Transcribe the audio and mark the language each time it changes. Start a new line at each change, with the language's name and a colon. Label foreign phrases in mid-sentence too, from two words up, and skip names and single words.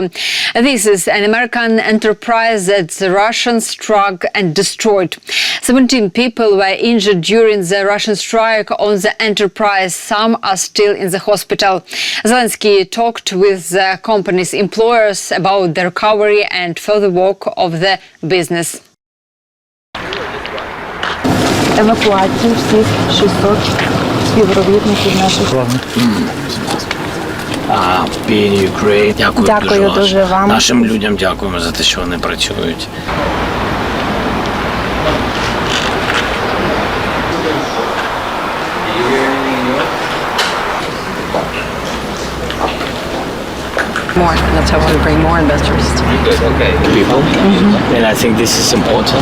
English: This is an American enterprise that the Russians struck and destroyed. 17 people were injured during the Russian strike on the enterprise. Some are still in the hospital. Zelensky talked with the company's employers about the recovery and further work of the business.
Ukrainian: Евакуацію всіх 600 співробітників наших.
English: Being Ukraine.
Ukrainian: Дякую дуже вам. Нашим людям дякуємо за те, що вони працюють.
English: More. That's how I want to bring more investors. People. And I think this is important.